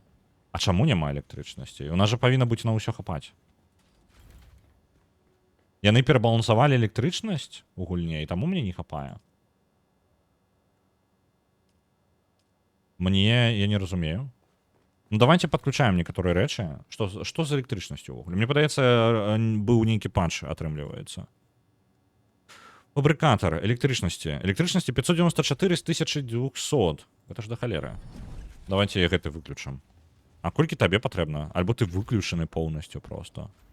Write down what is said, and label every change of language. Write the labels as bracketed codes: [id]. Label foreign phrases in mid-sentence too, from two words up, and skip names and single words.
[be] А чаму няма электрычнасці? У нас жа павінна быць на ўсё хапаць. Яны перабалансавалі электрычнасць у гульне, і таму мне не хапае. Я не разумею. Ну, [ru] давайте подключаем некоторые рэчы. [be] Что з электрычнасцю ўвогуле? Мне падаецца, быў нейкі патч, атрымліваецца. Фабрикатор электрычнасці. Электрычнасці 594 з 1200. [ru] Это ж [be] да халеры. Давайте гэты выключым. А колькі табе патрэбна? Альбо ты выключаны поўнасцю просто.